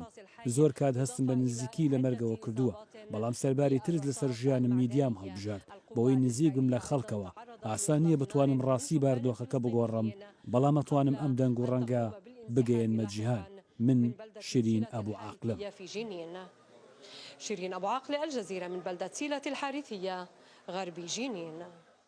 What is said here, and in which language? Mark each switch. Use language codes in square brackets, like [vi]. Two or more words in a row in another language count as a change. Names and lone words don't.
[ckb] زۆر کات هەستم بە نزیکی لە مەرگەوە کردووە، بەڵام سەرباری ترس لەسەر ژیانم میدیام هەڵبژارد بەوەی نزیکم لە خەڵکەوە. ئاسان نییە بتوانم ڕاستی باردۆخەکە بگۆڕم، بەڵام ئەتوانم ئەم دەنگ و ڕەنگە بگەێنمە جیهان. من شیرین ئەبوو عاقلم. [ar] شيرين أبو عاقلة، الجزيرة، من بلدة سيلة الحارثية غرب جنين.